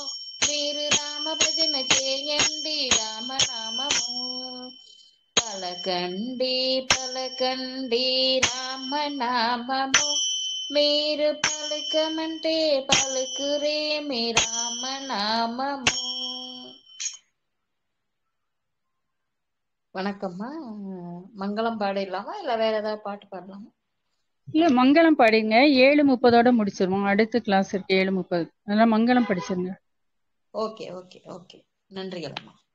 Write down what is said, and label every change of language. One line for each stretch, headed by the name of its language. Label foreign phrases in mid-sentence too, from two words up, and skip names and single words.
Telugu: మీరు రామ భజన చేయండి రామనామము. పలకండి పలకండి రామనామము. మీరు పలుకమంటే పలుకురేమి రామనామము.
Tamil: வணக்கம்மா. மங்களம் பாடிடலாமா இல்ல வேற ஏதாவது பாட்டு பாடலாமா? இல்ல மங்களம் படிங்க. 7:30 முடிச்சிருவோம். அடுத்த கிளாஸ் இருக்கு 7:30. அதனால மங்களம் படிச்சிருங்க.
English: okay okay okay.
Tamil: நன்றிகளம்மா.